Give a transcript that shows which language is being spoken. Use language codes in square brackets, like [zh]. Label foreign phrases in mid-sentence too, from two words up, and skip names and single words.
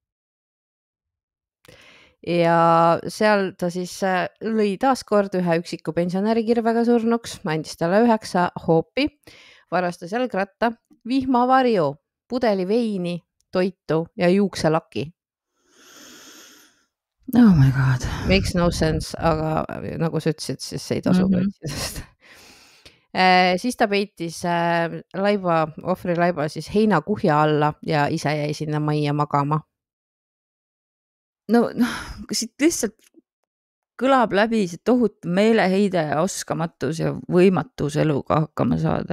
[et] Ja seal ta siis lõi taaskord ühe üksiku pensionäri kirvega surnuks, andis talle 9 hoopi, varastas jalgratta, vihmavarju, pudeli veini, toitu ja juukselaki. [en] Oh my god. Makes no sense, [et] aga nagu sa ütlesid, siis ei tasu kaitsisest. Siis ta peitis ohvri laiba siis heinakuhja alla ja ise jäi sinna majja magama. No, siit lihtsalt kõlab läbi see tohutu meeleheide ja oskamatus ja võimatus eluga hakkama saada.